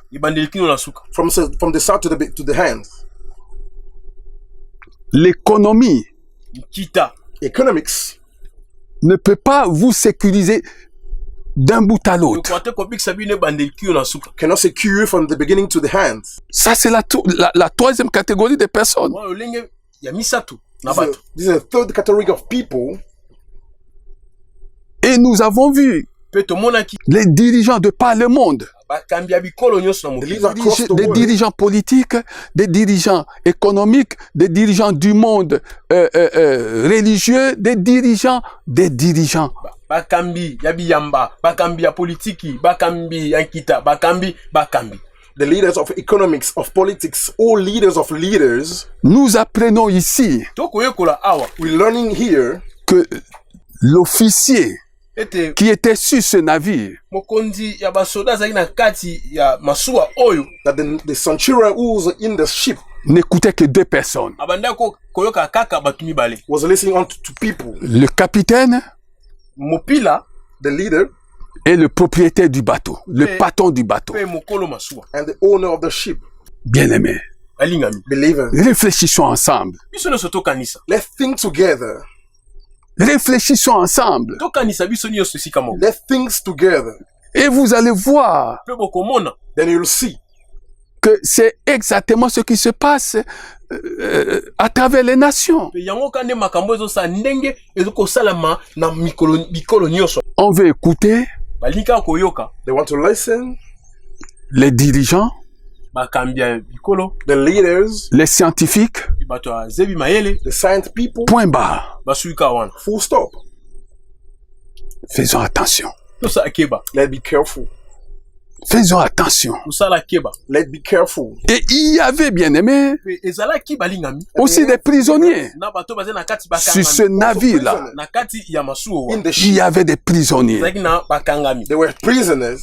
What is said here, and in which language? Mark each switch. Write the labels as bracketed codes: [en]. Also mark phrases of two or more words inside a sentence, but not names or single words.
[ln] ebandeli kino na suka. [en] from the start to the hands. [fr] L'économie [ln] Nkita [en] Economics [fr] ne peut pas vous sécuriser d'un bout à l'autre. [ln] ekoka te kobikisa bino ebandeli kino na suka. [en] cannot secure you from the beginning to the hands. [fr] Ça, c'est la troisième catégorie des personnes. [ln] Wana lolenge ya misato na [en] This is, [ln] bato. [en] this is a third category of people. [fr] Et nous avons vu [ln] Mpe tomonaki [fr] les dirigeants de par le monde, [ln] bakambi ya bikolo nyonso na [en] The [ln] mokili. [en] leaders across the [fr] des [en] world. [fr] dirigeants politiques, des dirigeants économiques, des dirigeants du monde religieux, des dirigeants. [ln] Bakambi ya biyamba, bakambi ya politiki, bakambi ya nkita, bakambi. [en] The leaders of economics, of politics, all leaders of leaders. [fr] Nous apprenons ici [ln] Tokoyekola awa [en] We're learning here [fr] que l'officier ete qui était sur ce navire [ln] mokonzi ya basoda azali na kati ya masuwa oyo [en] that the centurion who was in the ship [fr] n'écoutait que deux personnes. [ln] abandaki koyoka kaka bato mibale. [en] was listening on to people. [fr] Le capitaine [ln] Mopila [en] The leader [fr] et le propriétaire du bateau, le patron du bateau. [ln] mpe mokolo masuwa. [en] and the owner of the ship. [fr] Bien-aimés, [ln] Balingami [en] Believers, [fr] réfléchissons ensemble. [ln] biso nyonso tokanisa. [en] let's think together. [fr] Réfléchissons ensemble. [ln] Tokanisa biso nyonso esika moko. [en] Let's think together. [fr] Et vous allez voir [ln] Mpe bokomona [en] Then you'll see [fr] que que c'est exactement ce qui se passe à travers les nations. [ln] yango kande makambo ezosala ndenge ezokosalama na mikolo nyonso. [fr] On veut écouter [ln] Balinga koyoka [en] They want to listen. [fr] les dirigeants, [ln] bakambi ya bikolo, [en] The leaders, [fr] les scientifiques, [ln] bato ya zebi mayele [en] the science people. [fr] point barre. [ln] basuika wana. [en] Full stop. [fr] Faisons attention. [ln] Tosala keba, [en] Let's be careful. [fr] Faisons attention. [ln] tosala keba. [en] Let's be careful. [fr] Et il y avait, bien aimé, [ln] Pe ezalaki balingami [fr] aussi des prisonniers [ln] na bato baza na kati [fr] sur ce [ln] bakangami. [fr] navire-là. [ln] Na kati ya masuo [en] In [ln] wana [en] the [fr] Il [en] ship, [fr] y avait des prisonniers. [ln] ezalaki na bakangami. [en] they were prisoners.